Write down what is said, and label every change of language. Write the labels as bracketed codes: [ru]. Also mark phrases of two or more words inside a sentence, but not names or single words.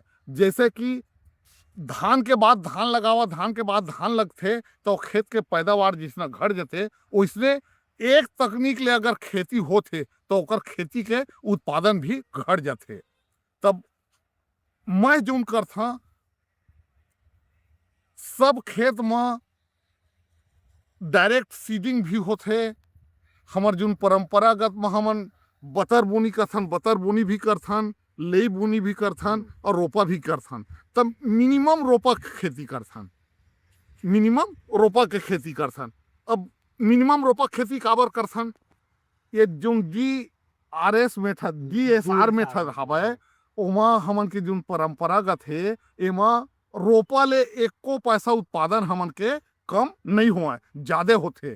[hne] जैसे कि धान के बाद धान लगावा, धान के बाद धान लगते तो खेत के पैदावार जितना घट जाते, उसने एक तकनीक ले अगर खेती होते तो ओकर खेती के उत्पादन भी घट जाते। तब मैं जो करथा सब खेत में [en] direct seeding [hne] भी होते। हमार जो परंपरागत में हमन बतर बोनी करथन, बतर बोनी भी करथन, ले बोनी भी करथन और रोपा भी करथन। तब मिनिमम रोपा के खेती करथन, मिनिमम रोपा के खेती करथन। अब मिनिमम रोपा खेती काबर करथन, ये जो DSR मेथड हवय ओमा हमन के जो परंपरागत है एमा रोपा ले एको पैसा उत्पादन हमन के कम नहीं हुआ, ज्यादा होते।